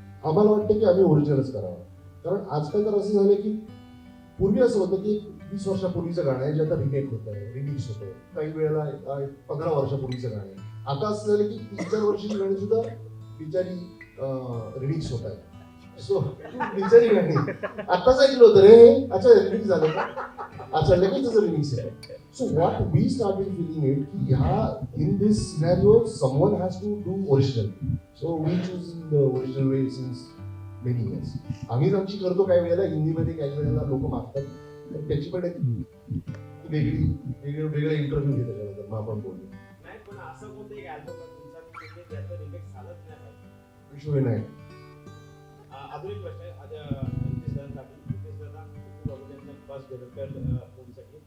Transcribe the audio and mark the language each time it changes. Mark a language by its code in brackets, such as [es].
[mr] आम्हाला वाटतं की आम्ही ओरिजिनलच करावं, कारण आजकाल तर असं झालं की पूर्वी असं होतं की 20 वर्षापूर्वीचं गाणं आहे जे आता रिमेक होत आहे, रिमिक्स होत आहे. काही वेळेला 15 वर्षापूर्वीचं गाणं आहे. आता असं झालं की 3-4 वर्षाची गाणी सुद्धा बिचारी रिमिक्स होत आहे. सो बिचारी गाणी आताच ऐकलं होतं रे, अच्छा रिमिक्स झालं का, अच्छा लगेच त्याचं रिमिक्स आहे. [en] So what we started feeling it ki in this scenario someone has to do original. So we choosing the original way since many years. [mr] आम्हीच आमची करतो काही वेळेला हिंदीमध्ये, काही वेळेला लोक मागतात, त्याची पण एक वेगळे इंटरव्ह्यू घेतो त्याच्यानंतर मग आपण बोलू. नाही, पण असं कोणतं एक अल्बम आहे तुमचा ज्याचं रिमिक्स झालंच नाही पाहिजे? विश्व विनायक. अजून एक प्रश्न आहे नितेश दादांसाठी. नितेश दादा, खूप अभिनंदन फर्स्ट डेव्हलपर मूवीसाठी.